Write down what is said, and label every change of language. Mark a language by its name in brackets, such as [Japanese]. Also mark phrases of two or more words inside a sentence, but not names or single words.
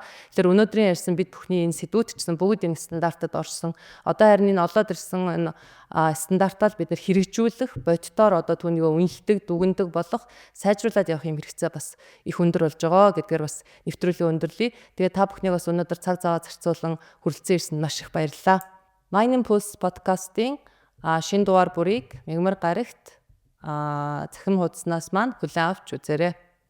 [Mongolian] Тэгэхээр өнөөдрийн ярьсан бид бүхний энэ сэдвүүд ч гэсэн бүгд энэ стандартад орсон. Одоо харин энэ олоод ирсэн энэ стандартаар бид нар хэрэгжүүлэх, боддоор одоо түүнийг үнэлдэг, дүгндэг болох, сайжруулад явах юм хэрэгцээ бас их өндөр болж байгаа гэдгээр бас нэвтрүүлгийн өндөрлөе. Тэгээ та бүхнийг бас өнөөдөр цаг зав зарцуулан хүрэлцэн ирсэнд маш их баярлалаа. Mining Pulse podcast-ийн шинэ дугаар бүрийг Мегмар гарагт захим хуудаснаас маань хүлээн авч үзээрэй.